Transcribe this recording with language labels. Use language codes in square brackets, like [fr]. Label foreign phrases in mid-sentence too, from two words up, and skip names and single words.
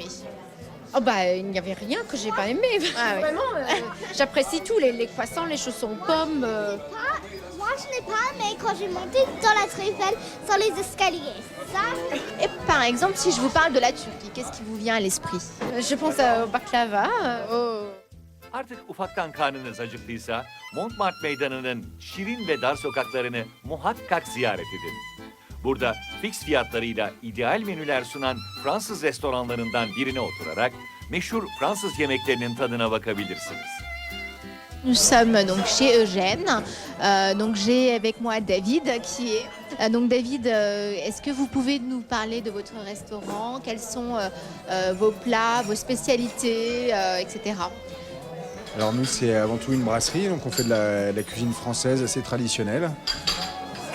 [fr] Oh bah, il n'y avait rien que j'ai pas aimé. Ah oui. Vraiment, j'apprécie tout, les croissants, les chaussons pommes. Moi, je n'ai pas aimé quand j'ai monté dans la Tour Eiffel sur les escaliers. Ça. Et par exemple, si je vous parle de la Turquie, qu'est-ce qui vous vient à l'esprit? Je pense au baklava. [tr] Artık ufaktan karnınız acıktıysa Montmartre Meydanı'nın şirin ve dar sokaklarını muhakkak ziyaret edin. Burada fix fiyatlarıyla ideal menüler sunan Fransız restoranlarından birine oturarak meşhur Fransız yemeklerinin tadına bakabilirsiniz. [fr] Nous sommes donc chez Eugène. Donc j'ai avec moi David qui est. Donc David, est-ce que vous pouvez nous parler de votre restaurant? Quels sont vos plats, vos spécialités, etc. Alors nous, c'est avant tout une brasserie, donc on fait de la cuisine française assez traditionnelle.